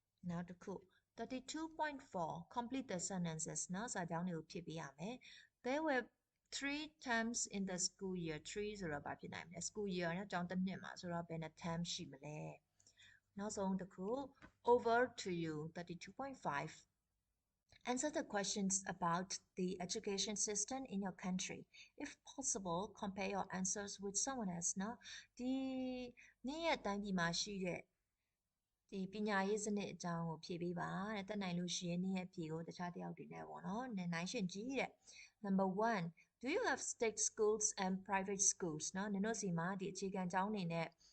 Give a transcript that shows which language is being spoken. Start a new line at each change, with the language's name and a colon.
Burmese: နောက်တစ်ခု32.4 complete the sentences เนาะစာကြောင်းတွေကိုဖြည့်ပေးရမယ်
English: there were 3 terms in the school year
Burmese: 3ဆိုတော့ဘာဖြစ်နိုင်မလဲ school year เนาะကျောင်းတစ်နှစ်မှာဆိုတော့ဘယ်နှ term ရှိမလဲနောက်ဆုံးတစ်ခု over to you 32.5
English: Answer the questions about the education system in your country. If possible, compare your answers with someone else.
Burmese: เนาะဒီနေ့ရဲ့တိုင်းပြည်မှာရှိတဲ့ဒီပညာရေးစနစ်အကြောင်းကိုဖြေပေးပါတဲ့တက်နိုင်လို့ရှိရင်နေ့ရဲ့ဖြေကိုတခြားတယောက်တွေနဲ့ပေါ့နော်နိုင်ရှင်ကြည့်တဲ့ Number 1
English: Do you have state schools and private schools
Burmese: เนาะနင်တို့စီမှာဒီအခြေခံကျောင်းတွေနဲ့